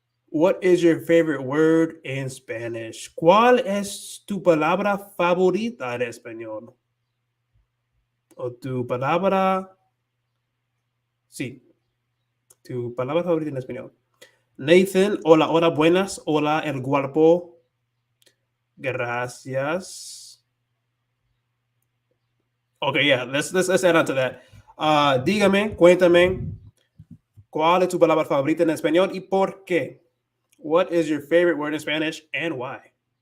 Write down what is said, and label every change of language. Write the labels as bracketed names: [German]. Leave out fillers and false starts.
[English] What is your favorite word in Spanish? [Spanish] ¿Cuál es tu palabra favorita en español? O tu palabra... Sí, tu palabra favorita en español. Nathan, hola, hola, buenas. Hola, el guapo. Gracias. [English] Okay, yeah, let's add on to that. [Spanish] Dígame, cuéntame, ¿cuál es tu palabra favorita en español y por qué? [English] What is your favorite word in Spanish and why?